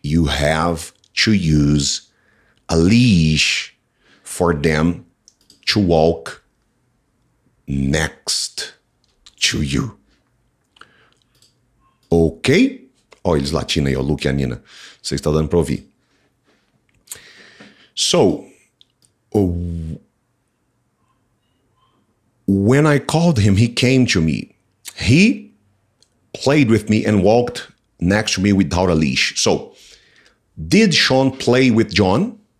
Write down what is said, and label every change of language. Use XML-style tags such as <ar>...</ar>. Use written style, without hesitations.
<en>You have to use a leash for them to walk next to you. Ok?</en> <pt>Ó, eles latindo aí, ó, o Luke e a Nina. Você está dando para ouvir.</pt> <en>So, when I called him, he came to me. He played with me and walked next to me without a leash. So, did Sean play with John?</en>